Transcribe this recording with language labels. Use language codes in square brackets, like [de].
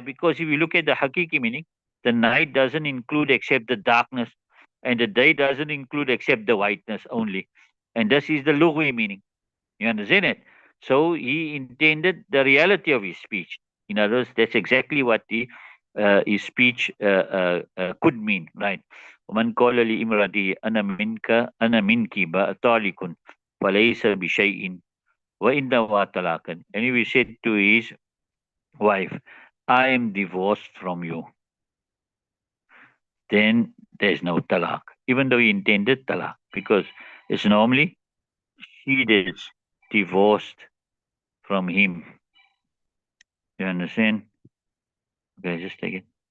[en] Because if you look at the hakiki meaning, the night doesn't include except the darkness, and the day doesn't include except the whiteness only. And this is the lugwi meaning. You understand it? So he intended the reality of his speech. In other words, that's exactly what his speech could mean, right? [ar] ومن قال لامرأته أنا منك طالق فليس بشيء وإن نوى طلاقا. [en] And he said to his wife, I am divorced from you. Then there's no talaq, even though he intended talaq, because it's normally she that's divorced from him. You understand? Okay, just take it.